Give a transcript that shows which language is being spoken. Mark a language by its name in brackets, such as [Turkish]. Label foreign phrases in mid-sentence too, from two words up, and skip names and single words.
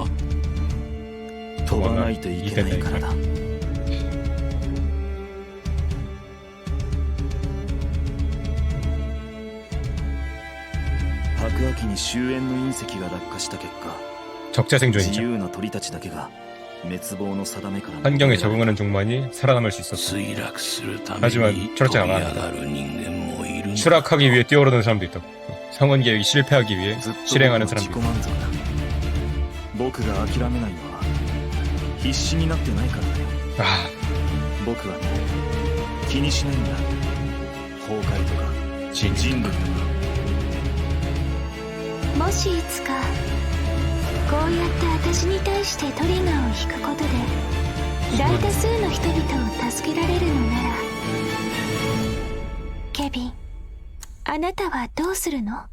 [Japanese] 飛ばないといけないからだ。白亜紀に終焉の隕石が落下した結果、 [Korean] 적자 [Japanese] 自 [Korean] 생존이죠. [Japanese] 由な鳥たちだけが滅亡の定めから [Korean] 환경에 적응하는 종만이 살아남을 수 있었어. [Japanese] 墜落するため [Korean] 하지만 [Japanese] に [Korean] 철저히 [Japanese] 飛び [Korean] 안 [Japanese] 上 [Korean] 한다. [Japanese] がる人間もいるんだ。 [Korean] 추락하기 위해 뛰어오르는 사람도 있다고. 성원 계획이 실패하기 위해 [Japanese] ずっと [Korean] 실행하는 [Japanese] 僕は [Korean] 사람도 [Japanese] 自己 [Korean] 있고. [Japanese] 満足だ。僕が諦めないのは必死になってないからだよ。 아, 僕はね、気にしないんだ。崩壊とか [Korean] 진. [Japanese] 人類とか。もしいつかこうやって私に対してトリガーを引くことで大多数の人々を助けられるのなら、ケビン、あなたはどうするの？